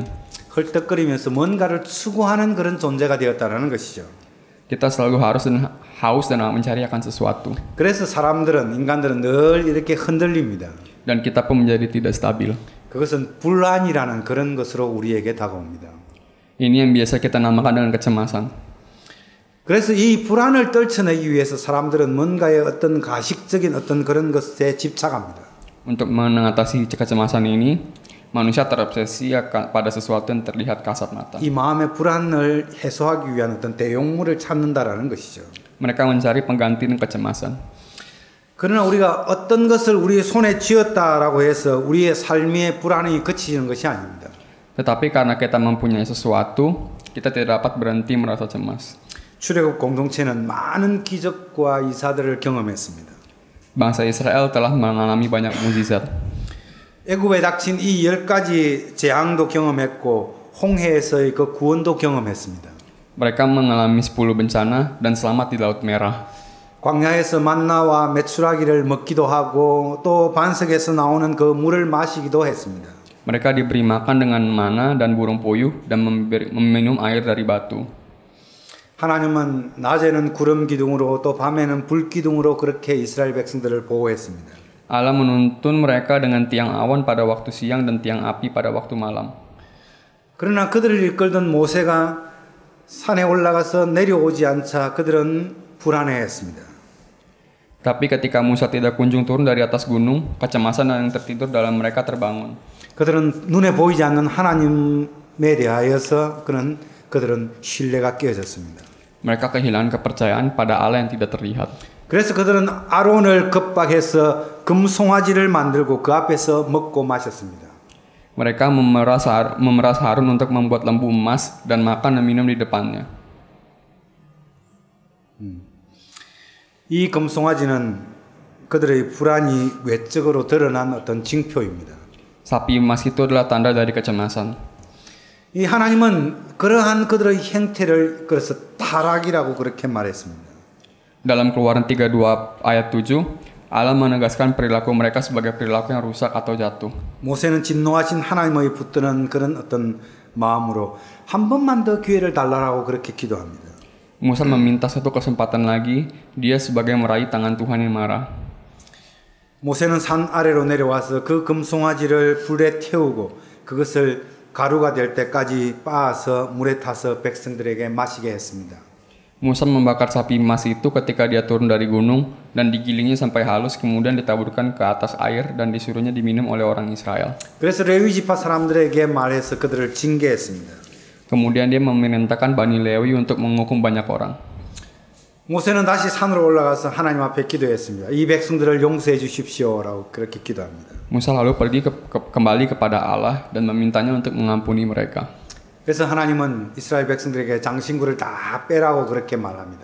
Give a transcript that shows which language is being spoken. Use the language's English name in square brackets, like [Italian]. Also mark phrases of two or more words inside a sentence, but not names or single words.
[Korean] 헐떡거리면서 뭔가를 추구하는 그런 존재가 되었다는 것이죠. [Indonesian] Kita selalu haus dan mencari akan sesuatu. [Korean] 그래서 인간들은 늘 이렇게 흔들립니다. [Indonesian] Dan kita pun menjadi tidak stabil. [Korean] 그것은 불안이라는 그런 것으로 우리에게 다가옵니다. [Indonesian] Ini yang biasa kita namakan dengan kecemasan. [Korean] 그래서 이 불안을 떨쳐내기 위해서 사람들은 뭔가의 어떤 가식적인 어떤 그런 것에 집착합니다. [Indonesian] Untuk mengatasi kecemasan ini, manusia terobsesi pada sesuatu yang terlihat kasat mata. [Korean] 이 마음의 불안을 해소하기 위한 어떤 대용물을 찾는다라는 것이죠. [Indonesian] Mereka mencari pengganti kecemasan. [Korean] 그러나 우리가 어떤 것을 우리의 손에 쥐었다라고 해서 우리의 삶의 불안이 그치는 것이 아닙니다. [Indonesian] Tetapi karena kita mempunyai sesuatu, kita tidak dapat berhenti merasa cemas. [Korean] 출애굽 공동체는 많은 기적과 이사들을 경험했습니다. [Indonesian] Bangsa Israel telah mengalami banyak mukjizat. [Korean] 애굽에 닥친 이 10가지 재앙도 경험했고 홍해에서의 그 구원도 경험했습니다. [Indonesian] Mereka mengalami 10 bencana dan selamat di Laut Merah. [Korean] 광야에서 만나와 메추라기를 먹기도 하고 또 반석에서 나오는 그 물을 마시기도 했습니다. [Indonesian] Mereka diberi makan dengan mana dan burung puyuh dan meminum air dari batu. [Korean] 하나님은 낮에는 구름 기둥으로 또 밤에는 불 기둥으로 그렇게 이스라엘 백성들을 보호했습니다. [Indonesian] Allah menuntun mereka dengan tiang awan pada waktu siang dan tiang api pada waktu malam. [Korean] 그러나 그들을 이끌던 모세가 산에 올라가서 내려오지 않자 그들은 불안해했습니다. [Indonesian] Tapi ketika Musa tidak kunjung turun dari atas gunung, kecemasan yang tertidur dalam mereka terbangun. [Korean] 그들은 눈에 보이지 않는 하나님에 대하여서 그들은 신뢰가 깨어졌습니다. [Indonesian] Mereka kehilangan kepercayaan pada Allah yang tidak terlihat. [Korean] 그래서 그들은 아론을 겁박해서 금송아지를 만들고 그 앞에서 먹고 마셨습니다. [Indonesian] Mereka memeras Harun untuk membuat lembu emas dan makan dan minum di depannya. [Korean] 이 금송아지는 그들의 불안이 외적으로 드러난 어떤 징표입니다. [Indonesian] Sapi emas itu adalah tanda dari kecemasan. [Korean] 이 하나님은 그러한 그들의 행태를 그래서 타락이라고 그렇게 말했습니다. [Indonesian] Dalam Keluaran 32 ayat 7, Allah menegaskan perilaku mereka sebagai perilaku yang rusak atau jatuh. [Korean] 모세는 진노하신 하나님의 붙드는 그런 어떤 마음으로 한 번만 더 기회를 달라고 그렇게 기도합니다. [Indonesian] Musa meminta satu kesempatan lagi, dia sebagai meraih tangan Tuhan yang marah. [Korean] 모세는 산 아래로 내려와서 그 금송아지를 불에 태우고 그것을 가루가 될 때까지 빻아서 물에 타서 백성들에게 마시게 했습니다. [Indonesian] Musa membakar sapi emas itu ketika dia turun dari gunung dan digilingnya sampai halus, kemudian ditaburkan ke atas air dan disuruhnya diminum oleh orang Israel. [Korean] 그래서 레위 지파 사람들에게 말해서 그들을 징계했습니다. [Indonesian] Kemudian dia memerintahkan Bani Lewi untuk menghukum banyak orang. [Korean] 모세는 다시 산으로 올라가서 하나님 앞에 기도했습니다. 이 백성들을 용서해 주십시오라고 그렇게 기도합니다. [Indonesian] Musa lalu pergi kembali kepada Allah dan memintanya untuk mengampuni mereka. [Korean] 그래서 하나님은 이스라엘 백성들에게 장신구를 다 빼라고 그렇게 말합니다.